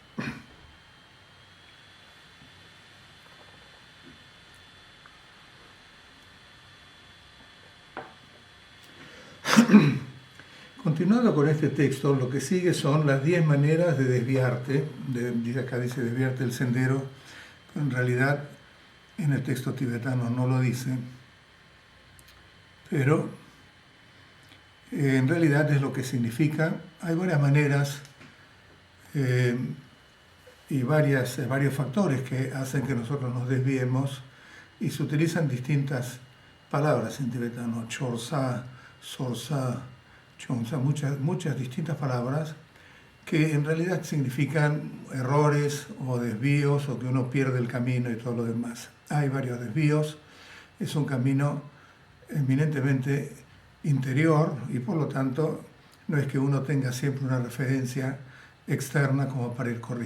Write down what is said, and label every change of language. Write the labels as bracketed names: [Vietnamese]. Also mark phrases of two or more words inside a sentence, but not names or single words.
[Spanish] Continuando con este texto, lo que sigue son las 10 maneras de desviarte, acá dice desviarte del sendero, pero en realidad en el texto tibetano no lo dice, pero en realidad es lo que significa. Hay varias maneras y varios factores que hacen que nosotros nos desviemos, y se utilizan distintas palabras en tibetano, [Tibetan] chorsa, sorsa, chonsa, [Spanish] muchas distintas palabras que en realidad significan errores o desvíos o que uno pierde el camino y todo lo demás. Hay varios desvíos, es un camino eminentemente interior y por lo tanto no es que uno tenga siempre una referencia externa como para ir corrigiendo.